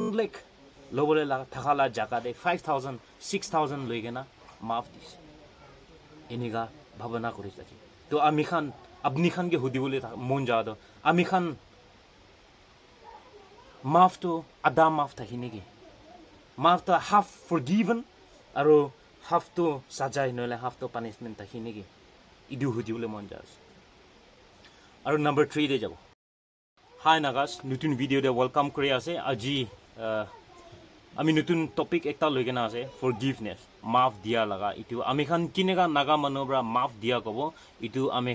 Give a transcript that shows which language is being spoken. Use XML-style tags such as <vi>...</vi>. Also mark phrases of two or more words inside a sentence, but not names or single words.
<nag>lakh lobole la thakala jaka de 5000 6000 loigena maaf dise eniga bhabana kori thaki to ami khan apni khan ge hudibole mon ja do ami khan maaf to ada maaf thakine ge maaf to</nag> <en>half forgiven</en> <nag>aro half to sajai noile half to punishment thakine ge idu hudibole mon ja aro number 3 de jabo Hi Nagas, nutun video de welcome kori ase aji ami nutun topic ekta loigena ase forgiveness maaf dia laga itu ami khan kinega naga manobra maaf dia kobo itu ami</nag>